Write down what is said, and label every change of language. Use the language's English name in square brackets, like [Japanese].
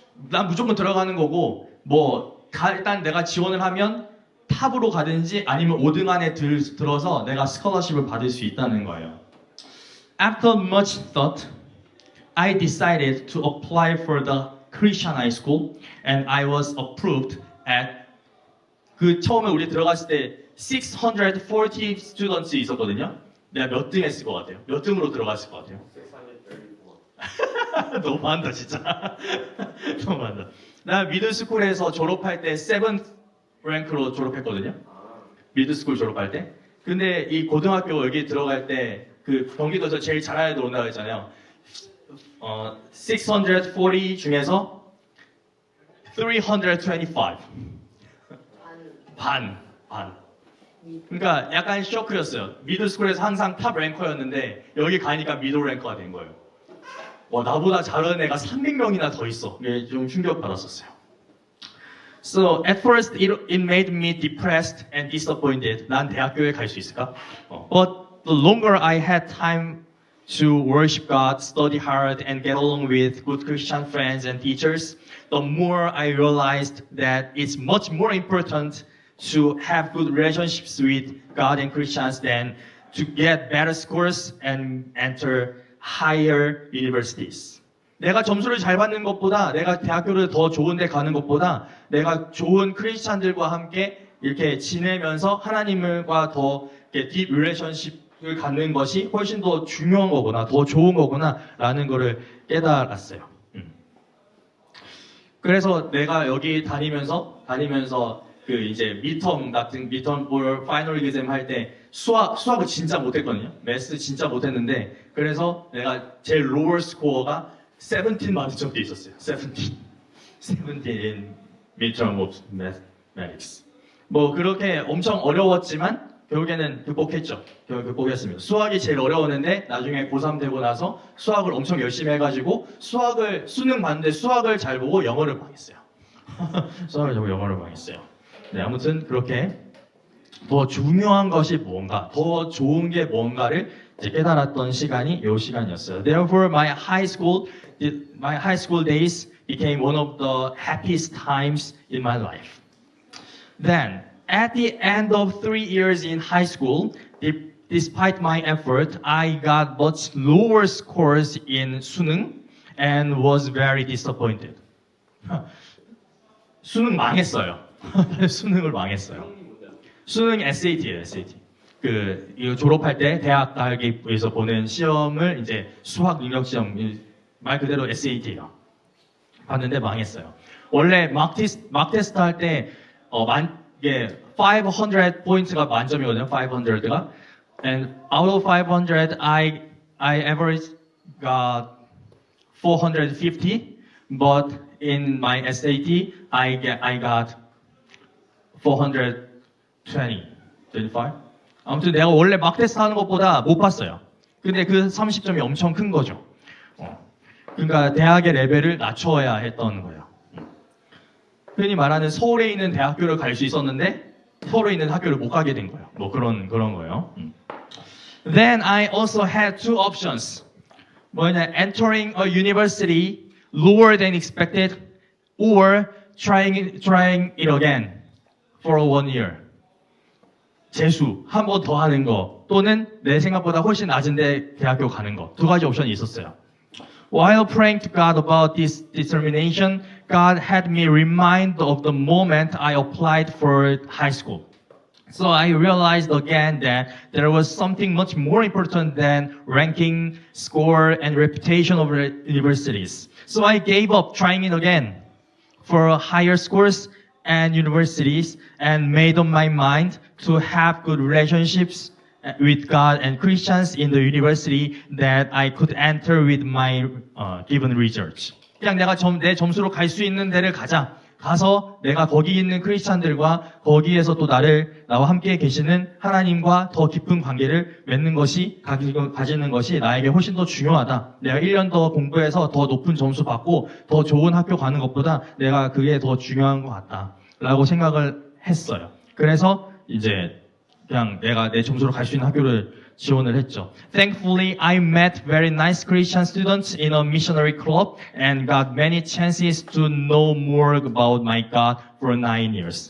[Korean] 난 무조건 들어가는 거고 일단 내가 지원을 하면 탑으로 가든지 아니면 5등 안에 들어서 내가 스콜러십을 받을 수 있다는 거예요. [English] After much thought, I decided to apply for the Christian high school and I was approved at [Korean] 처음에 우리 들어갔을 때 [English] 640 students [Korean] 있었거든요. 내가 몇 등 했을 것 같아요? 몇 등으로 들어갔을 것 같아요? 634. 너무한다 진짜. 너무한다. 나 미들스쿨에서 졸업할 때 7th 랭크로 졸업했거든요. 미들스쿨 졸업할 때. 근데 이 고등학교 여기 들어갈 때 그 경기도에서 제일 잘하는 애들 온다고 했잖아요. 640 중에서 325. 반. 그러니까 약간 쇼크였어요. 미들스쿨에서 항상 탑 랭커였는데 여기 가니까 미들 랭커가 된 거예요. 나보다 잘하는 애가 300명이나 더 있어. 이게 좀 충격받았었어요. [English] So at first it made me depressed and disappointed. [Korean] 난 대학교에 갈 수 있을까? [English] But the longer I had time to worship God, study hard, and get along with good Christian friends and teachers, the more I realized that it's much more important to have good relationships with God and Christians than to get better scores and enter higher universities. [Korean] 내가 점수를 잘 받는 것보다 내가 대학교를 더 좋은 데 가는 것보다 내가 좋은 크리스찬들과 함께 이렇게 지내면서 하나님과 더 딥 릴레이션십을 갖는 것이 훨씬 더 중요한 거구나, 더 좋은 거구나 라는 거를 깨달았어요. 그래서 내가 여기 다니면서 그 이제 미텀 볼 파이널 exam 할 때 수학을 진짜 못했거든요. 매스 진짜 못했는데 그래서 내가 제일 로어 스코어가 17 맞은 적도 있었어요. [English] 17 in midterm of mathematics. [Korean] 뭐 그렇게 엄청 어려웠지만 결국에는 극복했죠. 극복했습니다. 수학이 제일 어려웠는데 나중에 고3 되고 나서 수학을 엄청 열심히 해가지고 수능 봤는데 수학을 잘 보고 영어를 망했어요. 수학을 잘 보고 영어를 망했어요. 네, 아무튼 그렇게 더 중요한 것이 뭔가, 더 좋은 게 뭔가를 이제 깨달았던 시간이 이 시간이었어요. [English] Therefore, my high school days became one of the happiest times in my life. Then, at the end of 3 years in high school, despite my effort, I got much lower scores in 수능 and was very disappointed. [Korean] 수능 망했어요. 수능을 망했어요. 수능 SAT예요, SAT. 이거 졸업할 때 대학 가기 위해서 보는 시험을 이제 수학 능력 시험, 말 그대로 SAT예요. 봤는데 망했어요. 원래 막 테스트 할 때, 이게 500 포인트가 만점이거든요, 500가. [English] And out of 500, I average got 450, but in my SAT, I got 420, 25? [Korean] 아무튼 내가 원래 막 테스트 하는 것보다 못 봤어요. 근데 그 30점이 엄청 큰 거죠. 그러니까 대학의 레벨을 낮춰야 했던 거예요. 흔히 말하는 서울에 있는 대학교를 갈 수 있었는데 서울에 있는 학교를 못 가게 된 거예요. 뭐 그런 거예요. [English] Then I also had two options. [Korean] 뭐냐, [English] entering a university lower than expected or trying it again for 1 year. [Korean] 재수, 한 번 더 하는 거, 또는 내 생각보다 훨씬 낮은데 대학교 가는 거. 두 가지 옵션이 있었어요. [English] While praying to God about this determination, God had me remind of the moment I applied for high school. So I realized again that there was something much more important than ranking, score, and reputation of universities. So I gave up trying it again for higher scores and universities and made up my mind to have good relationships with God and Christians in the university that I could enter with my given results. [Korean] 그냥 내가 내 점수로 갈 수 있는 데를 가서 내가 거기 있는 크리스찬들과 거기에서 또 나와 함께 계시는 하나님과 더 깊은 관계를 맺는 것이, 가지는 것이 나에게 훨씬 더 중요하다. 내가 1년 더 공부해서 더 높은 점수 받고 더 좋은 학교 가는 것보다 내가 그게 더 중요한 것 같다. 라고 생각을 했어요. 그래서 이제 그냥 내가 내 점수로 갈 수 있는 학교를 지원을 했죠. [English] Thankfully, I met very nice Christian students in a missionary club and got many chances to know more about my God for 9 years.